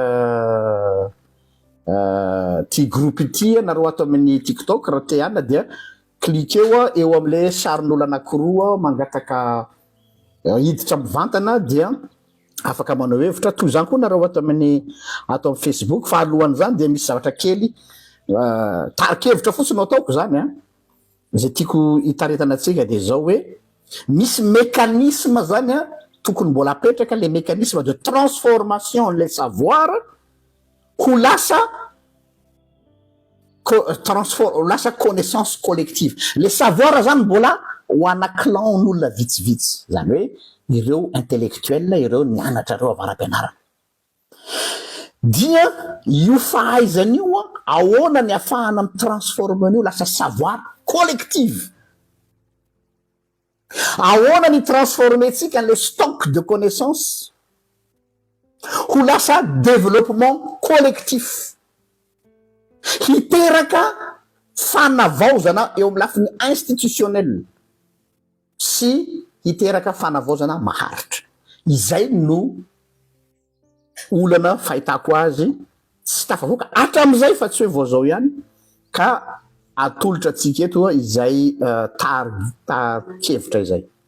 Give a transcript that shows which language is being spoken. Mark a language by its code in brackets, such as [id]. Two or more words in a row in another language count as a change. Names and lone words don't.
[mg] ty groupe ity anareo ato amin'ny TikTok raha te hana, dia cliqueo eo am'le sarin'olo anankiroa mangataka hiditra mivantana, dia afaka manao hevitra. Toy zany koa nareo ato amin'ny Facebook, fa alohan'izany dia misy zavatra kely tarikevitra fotsiny no ataoko zany a, zay tiako hitaretana atsika dia zao hoe misy mécanisme zany a tokony mbola apetraka, [fr] le mécanisme de transformation le savoir [mg] ho lasa [fr] connaissance collective. Le savoir [mg] zany mbola ho ana clan n'olona vitsivitsy, zany hoe ireo intellectuel, ireo nianatra reo avaram-pianarana. Dia io fahaizana io a ahoana ny afahana mitransforme an'io lasa [fr] savoir collective. [mg] Ahoana ny transformer tsika [fr] le stock de connaissance [mg] ho lasa [fr] développement collectif, [mg] hiteraka fanavaozana eo amin'ny lafiny institutionnel sy hiteraka fanavaozana maharitra. Izay no olana fahitako azy tsy tafavoaka hatram'izay fa tsy hoe vao zao ihany, ka atolotra atsika eto izay tar-kevitra izay.